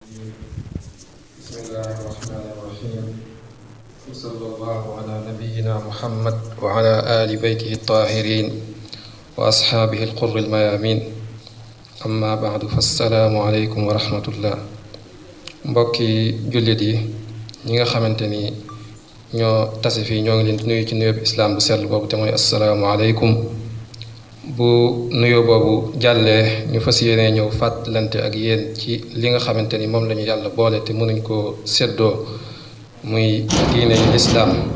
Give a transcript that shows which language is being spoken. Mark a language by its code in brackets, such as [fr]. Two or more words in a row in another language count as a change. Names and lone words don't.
[ar] بسم الله الرحمن الرحيم وصلى الله على نبينا محمد وعلى آل بيته الطاهرين وأصحابه القر الميامين أما بعد فالسلام عليكم ورحمة الله [wo] mbokki jullit yi ñi nga xamante ni ñoo tase fii ñoo ngi leen di nuyu ci nuyoo bi islaam bu sell boobu te mooy [ar] السلام عليكم [wo] bu nuyoo boobu jàllee ñu fas yéene ñëw fàttalante ak yéen ci li nga xamante ni moom lañu yàlla boole te mënuñ koo séddoo muy diine yi lislaam